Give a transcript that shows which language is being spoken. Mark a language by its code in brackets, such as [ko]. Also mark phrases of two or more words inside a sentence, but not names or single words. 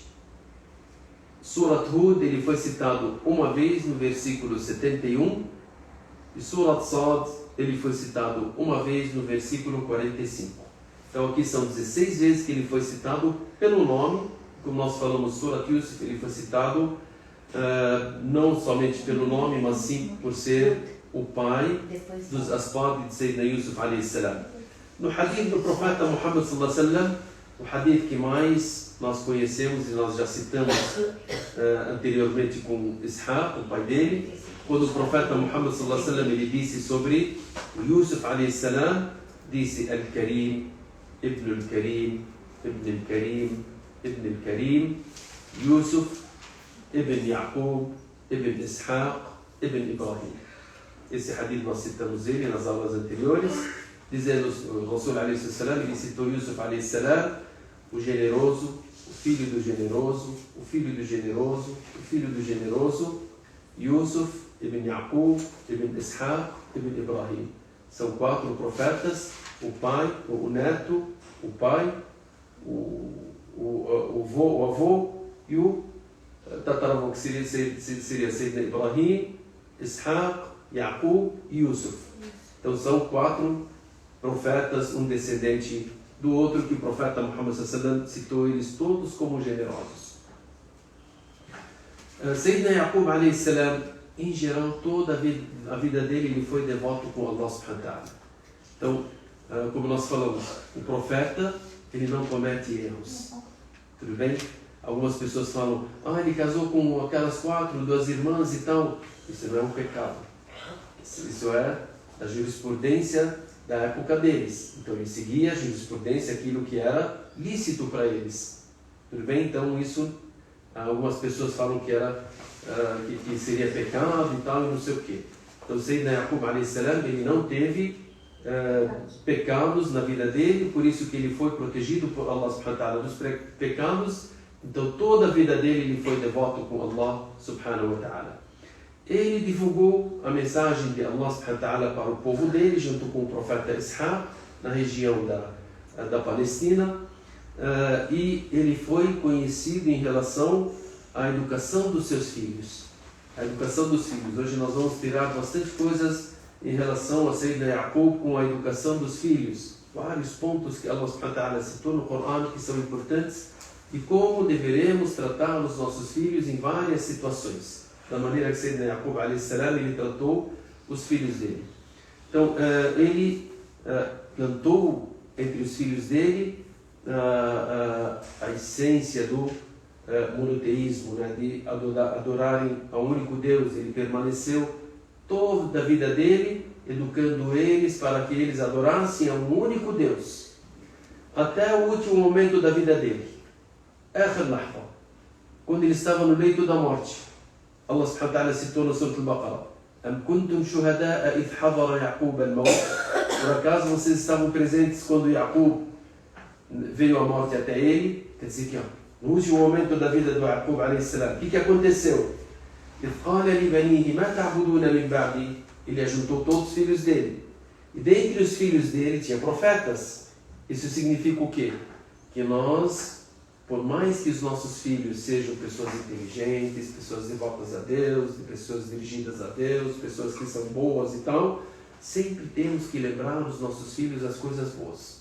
[pt] Surat Hud, ele foi citado uma vez no versículo 71 E Surat Sad, ele foi citado uma vez no versículo 45. Então aqui são 16 vezes que ele foi citado pelo nome. Como nós falamos, Surat Yusuf, ele foi citado não somente pelo nome, mas sim por ser o pai dos asbab de Sayyidina Yusuf [ar] عليه السلام. [pt] No hadith do profeta Muhammad [ar] صلى الله عليه وسلم, [pt] o hadith que mais nós conhecemos e nós já citamos anteriormente com Ishaq, o pai dele, quando o profeta Muhammad [ar] صلى الله عليه وسلم [pt] ele disse sobre Yusuf [ar] عليه السلام, [pt] disse [ar] الكريم ابن الكريم ابن الكريم ابن الكريم, [pt] Yusuf, Ibn Yaqub, Ibn Ishaq, Ibn Ibrahim. Esse hadith nós citamos ele nas aulas anteriores, dizendo o Rasul [ar] عليه السلام, [pt] ele citou Yusuf [ar] عليه السلام, [pt] o generoso, o filho do generoso, o filho do generoso, o filho do generoso, Yusuf, Ibn Yaqub, Ibn Ishaq, Ibn Ibrahim. São 4 profetas, o pai, o neto, o pai, o avô e o tataravô, que seria Sayyidina Ibrahim, Ishaq, Yaqub e Yusuf. Então são 4 profetas, um descendente do outro, que o profeta Muhammad [ar] صلى الله عليه وسلم [pt] citou eles todos como generosos. Sayyidina Yaqub [ar] عليه السلام, [pt] em geral, toda a vida dele ele foi devoto com Allah [ar] سبحانه وتعالى. [pt] Então, como nós falamos, o profeta ele não comete erros. Tudo bem? Algumas pessoas falam, ele casou com aquelas 2 irmãs e tal. Isso não é um pecado. Isso é a jurisprudência da época deles. Então ele seguia a jurisprudência, aquilo que era lícito para eles. Tudo bem? Então isso, algumas pessoas falam que era que seria pecado e tal, e não sei o quê. Então Sayyidina Yaqub [ar] عليه السلام, [pt] ele não teve pecados na vida dele, por isso que ele foi protegido por Allah [ar] سبحانه وتعالى [pt] dos pecados. Então toda a vida dele ele foi devoto com Allah [ar] سبحانه وتعالى. [pt] Ele divulgou a mensagem de Allah [ar] سبحانه وتعالى [pt] para o povo dele, junto com o profeta Ishaq, na região da Palestina, e ele foi conhecido em relação à educação dos seus filhos. A educação dos filhos. Hoje nós vamos tirar bastante coisas em relação a Sayyidina Yaqub com a educação dos filhos. Vários pontos que Allah [ar] سبحانه وتعالى [pt] citou no Corão que são importantes e como deveremos tratar os nossos filhos em várias situações. Da maneira que Sayyidina Yaqub [ar] عليه السلام, [pt] ele tratou os filhos dele. Então, ele plantou entre os filhos dele a essência do monoteísmo, né, de adorarem ao único Deus. Ele permaneceu toda a vida dele educando eles para que eles adorassem ao único Deus, até o último momento da vida dele. Quando ele estava no leito da morte, Allah [ar] سبحانه وتعالى [pt] citou no Surah Al-Baqarah: [ar] أم كنتم شهداء إذ حضر يعقوب الموت? [pt] Por acaso vocês estavam presentes quando Yaqub veio a morte até ele? Quer dizer que no último momento da vida do Yaqub [ar] عليه السلام, [pt] o que aconteceu? [ar] إذ قال لبنيه ما تعبدون من بعدي? [pt] Ele ajuntou todos os filhos dele. E dentre os filhos dele tinha profetas. Isso significa o quê? Que nós, por mais que os nossos filhos sejam pessoas inteligentes, pessoas devotas a Deus, pessoas dirigidas a Deus, pessoas que são boas e tal, sempre temos que lembrar os nossos filhos as coisas boas.